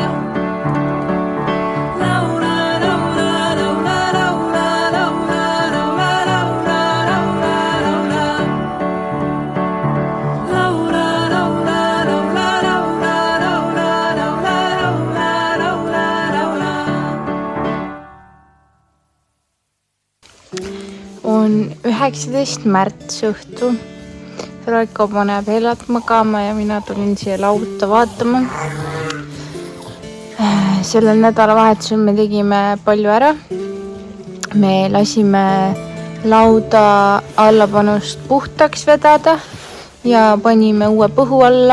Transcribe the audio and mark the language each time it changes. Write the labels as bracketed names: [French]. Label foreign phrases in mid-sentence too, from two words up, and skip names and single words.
[Estonian] Laula, laula, laula, laula, laula, laula, laula, laula, laula. Laula, laula, laula, laula, laula, laula, laula, laula, laula. On 19. märts õhtu. Raiko paneb Hellat magama ja mina tulin siia lauta vaatama. Sellel nädalavahetusel me tegime palju ära. Me lasime lauda allapanust puhtaks vedada ja panime uue põhu alla.